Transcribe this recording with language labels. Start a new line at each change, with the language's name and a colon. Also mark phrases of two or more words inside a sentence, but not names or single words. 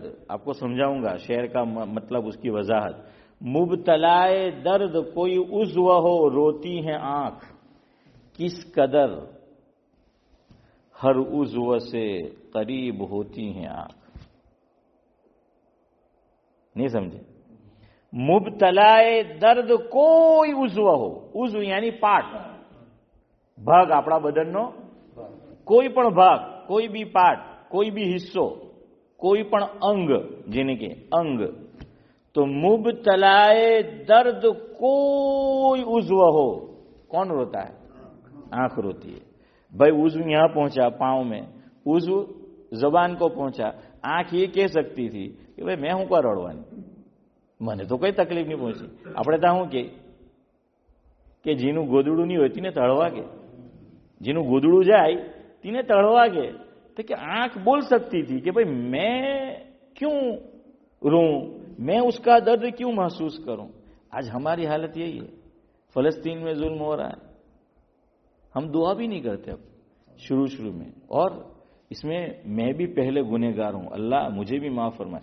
Urdu: آپ کو سمجھاؤں گا شعر کا مطلب، اس کی وضاحت. مبتلائے درد کوئی عضو ہو روتی ہے آنکھ، کس قدر ہر عضو سے قریب ہوتی ہیں آنکھ. نہیں سمجھے؟ مبتلائے درد کوئی عضو ہو. عضو یعنی
Gujarati: પાર્ટ, ભાગ આપણા બદનનો કોઈ પણ ભાગ, કોઈ બી પાર્ટ, કોઈ બી હિસ્સો, કોઈ પણ અંગ, જેને કે અંગ.
Urdu: تو مبتلائے درد کوئی عضو ہو. کون روتا ہے؟ آنکھ روتی ہے. بھائی عضو یہاں پہنچا پاؤں میں، عضو زبان کو پہنچا. آنکھ یہ کہہ سکتی تھی کہ بھائی میں ہوں کا رڑوانی،
Gujarati: મને તો કઈ તકલીફ નહીં પહોંચી. આપણે ત્યાં શું કે જેનું ગોદડું નહીં હોય તેને તળવા કે, જેનું ગોદડું જાય તેને તળવા કે. તો કે આંખ બોલ
Urdu: سکتی تھی کہ بھائی میں کیوں روں، میں اس کا درد کیوں محسوس کروں. آج ہماری حالت یہی ہے. فلسطین میں ظلم ہو رہا ہے، ہم دعا بھی نہیں کرتے اب شروع میں. اور اس میں بھی پہلے گنہگار ہوں، اللہ مجھے بھی معاف فرمائے.